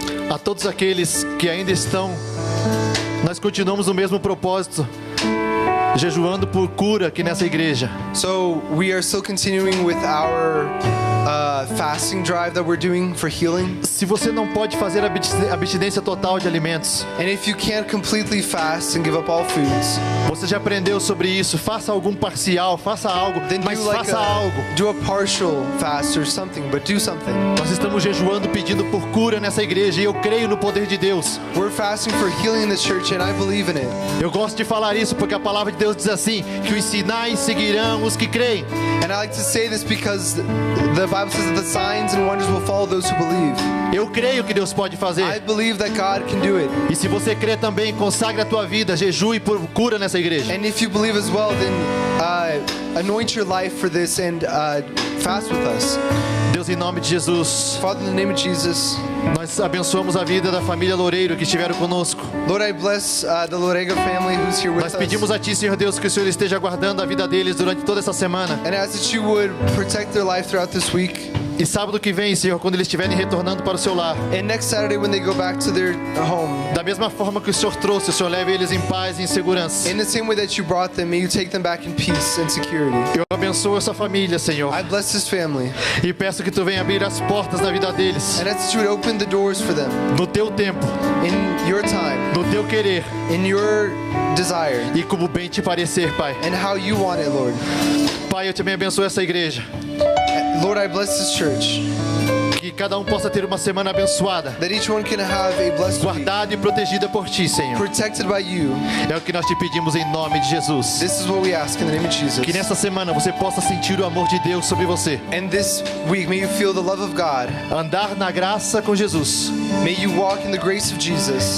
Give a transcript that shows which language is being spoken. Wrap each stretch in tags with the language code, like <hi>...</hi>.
<pt>A todos aqueles que ainda estão, nós continuamos o mesmo propósito, jejuando por cura aqui nessa igreja.</pt> <en>So we are still continuing with our fasting drive that we're doing for healing.</en> <pt>Se você não pode fazer abstinência total de alimentos,</pt> <en>And if you can't completely fast and give up all foods,</en> <pt>você já aprendeu sobre isso. Faça algum parcial, faça algo,</pt> <en>then</en> <pt>mas faça algo.</pt> <en>do a partial fast or something, but do something.</en> <pt>Nós estamos jejuando pedindo por cura nessa igreja e eu creio no poder de Deus.</pt> <en>We're fasting for healing in this church and I believe in it.</en> <pt>Eu gosto de falar isso porque a palavra de Deus diz assim, que os sinais seguirão os que creem.</pt> <en>And I like to say this because the Bible says that the signs and wonders will follow those who believe.</en> <pt>Eu creio que Deus pode</pt> <en>I</en> <pt>fazer.</pt> <en>believe that God can do it.</en> <pt>E se você crê também, consagre a tua vida, jejue por cura nessa igreja.</pt> <en>And if you believe as well, then anoint your life for this and fast with us.</en> <pt>Deus, em nome de Jesus,</pt> <en>Father, in the name of Jesus,</en> <pt>nós abençoamos a vida da família Loureiro que estiveram conosco.</pt> <en>Lord, I bless the Lorega family who's here with</en> <pt>Nós</pt> <en>us.</en> <pt>pedimos a Ti, Senhor Deus, que o Senhor esteja guardando a vida deles durante toda essa semana.</pt> <en>And ask that you would protect their life throughout this week.</en> <pt>E sábado que vem, Senhor, quando eles estiverem retornando para o seu lar,</pt> <en>And next Saturday when they go back to their home,</en> <pt>da mesma forma que o Senhor trouxe, o Senhor leve eles em paz e em segurança.</pt> <en>in the same way that you brought them, may you take them back in peace and security.</en> <pt>Eu abençoo essa família, Senhor,</pt> <en>I bless this family.</en> <pt>e peço que Tu venha abrir as portas da vida deles,</pt> <en>And ask that you would open the doors for them</en> <pt>no Teu tempo,</pt> <en>in your time,</en> <pt>no Teu querer,</pt> <en>in your desire,</en> <pt>e como bem Te parecer, Pai.</pt> <en>and how you want it, Lord.</en> <pt>Pai, eu também abençoo essa igreja,</pt> <en>Lord, I bless this church,</en> <pt>que cada um possa ter uma semana abençoada,</pt> <en>that each one can have a blessed week,</en> <pt>guardada e protegida por Ti, Senhor.</pt> <en>protected by you.</en> <pt>É o que nós Te pedimos em nome de Jesus.</pt> <en>This is what we ask in the name of Jesus.</en> <pt>Que nessa semana você possa sentir o amor de Deus sobre você.</pt> <en>And this week, may you feel the love of God.</en> <pt>Andar na graça com Jesus</pt> <en>May you walk in the grace of Jesus</en>